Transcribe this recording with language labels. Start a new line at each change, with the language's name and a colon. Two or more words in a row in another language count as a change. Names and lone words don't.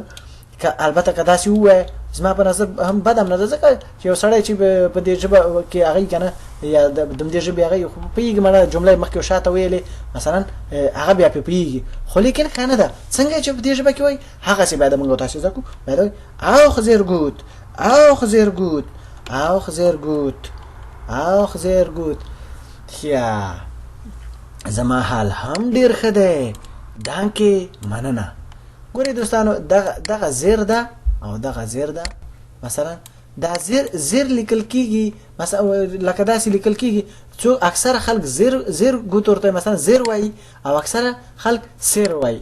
Pashto: که البته که داسې ووایه زما په نظر هم بد هم نه ده، ځکه چې یو سړی چې په دې ژبه کې هغه کنه یا د دې ژبې هغه پوهېږي، مړه جمله مخکې شاته ویلې مثلا هغه بیا پرې پوهېږي، خو لیکن ښه نه ده. څنګه چې په دې ژبه کې وایي هغسې باید موږ تاسې زده کړو. باید وایي
German: auch sehr gut.
Pashto: زما حال هم ډېر ښه دی، دانکې مننه. ګورئ دوستانو، دغه زیر ده او دغه زیر ده. مثلا دا زیر لیکل کیږي، مثلا لکه داسې لیکل کیږي. څو اکثره خلک زیر ګوت ورته مثلا زیر وایي، او اکثره خلک سیر وایي.